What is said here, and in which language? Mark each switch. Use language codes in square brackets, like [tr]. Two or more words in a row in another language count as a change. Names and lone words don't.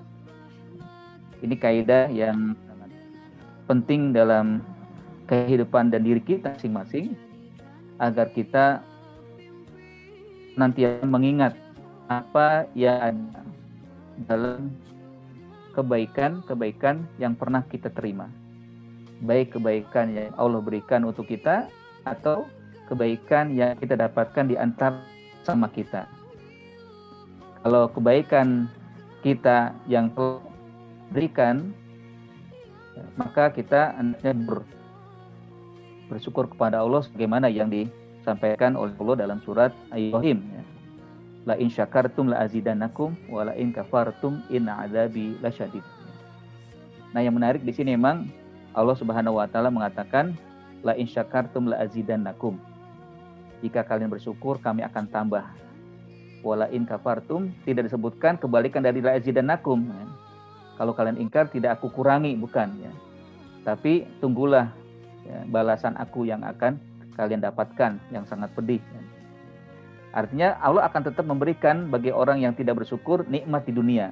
[id] Ini kaidah yang sangat penting dalam kehidupan dan diri kita masing-masing, agar kita nanti mengingat apa yang ada dalam kebaikan yang pernah kita terima, baik kebaikan yang Allah berikan untuk kita atau kebaikan yang kita dapatkan di antara sama kita. Kalau kebaikan kita yang telah berikan, maka kita hendaknya bersyukur kepada Allah sebagaimana yang disampaikan oleh Allah dalam surat Ibrahim, ya. [ar] لئن شكرتم لأزيدنكم ولئن كفرتم إن عذابي لشديد. [id] Nah, yang menarik di sini memang Allah [ar] سبحانه وتعالى [id] mengatakan [ar] لئن شكرتم لأزيدنكم. [id] Jika kalian bersyukur kami akan tambah. [ar] ولئن كفرتم [id] tidak disebutkan kebalikan dari [ar] لأزيدنكم, [id] ya. Kalau kalian ingkar tidak aku kurangi, bukan, ya. Tapi tunggulah, ya, balasan aku yang akan kalian dapatkan yang sangat pedih, ya. Artinya Allah akan tetap memberikan bagi orang yang tidak bersyukur nikmat di dunia.